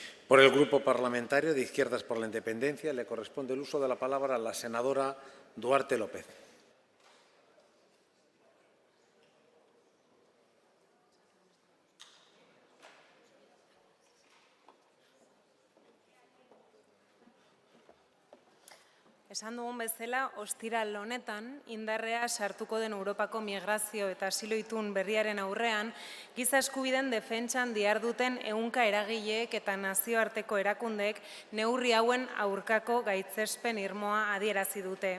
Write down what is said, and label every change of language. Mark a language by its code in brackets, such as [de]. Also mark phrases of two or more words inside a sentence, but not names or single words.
[es] Por el Grupo Parlamentario de Izquierdas por la Independencia le corresponde el uso de la palabra a la senadora Duarte López. [eu] Esan dugun bezala, ostiral honetan, indarrea sartuko den Europako migrazio eta asilo itun berriaren aurrean, giza eskubideen defentsan diharduten ehunka eragileek eta nazioarteko erakundeek neurri hauen aurkako gaitzespen irmoa adierazi dute.